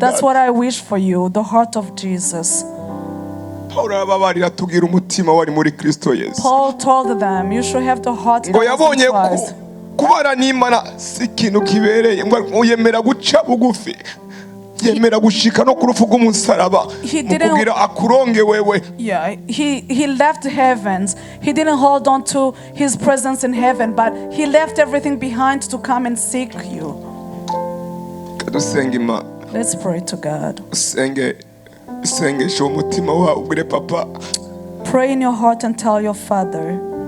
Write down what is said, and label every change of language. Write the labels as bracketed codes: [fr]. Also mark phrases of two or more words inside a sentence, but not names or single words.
[en] That's data what I wish for you, the heart of Jesus. [rw] pawulo arababarira tubwira umutima wari muri kristo yesu [en] Paul told them, you should have the heart [rw] ngo [en] that was [rw] yabonye [en] in Christ. [rw] kubara n'imana si ikintu kibereye ngo yemera guca bugufi yemera gushika no ku rupfu rw'umusaraba [en] He [rw] mu [en] didn't- [rw] kugira akuronge wewe [en] Yeah, he left heavens. He didn't hold on to his presence in heaven, but he left everything behind to come and seek you. Let's pray to God. Pray in your heart and tell your Father.